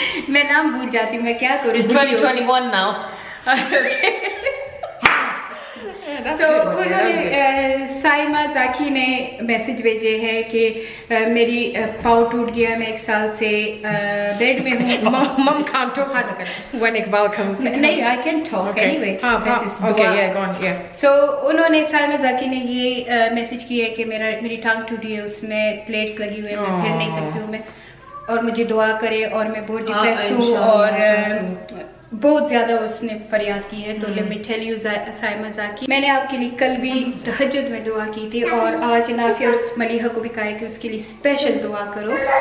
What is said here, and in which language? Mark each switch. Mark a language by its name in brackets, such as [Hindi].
[Hindi] मैं नाम भूल जाती हूँ, मैं क्या करूँ। [English] It's 2021 now. [Hindi] तो उन्होंने साइमा जाकी ने मैसेज भेजे हैं कि मेरी पाँव टूट गया, मैं 1 साल से बेड में हूँ। [English] Mum can't talk when Iqbal comes. नहीं, I can talk anyway. Okay, yeah, go on, yeah. [Hindi] So उन्होंने साइमा जाकी ने ये मैसेज किया है कि मेरी टांग टूटी है, उसमें प्लेट्स लगी हुई है, मैं फिर नहीं सकती हूँ मैं, और मुझे दुआ करे, और मैं बहुत डिप्रेस हूँ, और बहुत ज्यादा उसने फरियाद की है। तो [English] let me tell you [Hindi] Saima जाकी, मैंने आपके लिए कल भी तहज्जुद में दुआ की थी, और आज नाफिया और मलिहा को भी कहा है कि उसके लिए स्पेशल दुआ करो।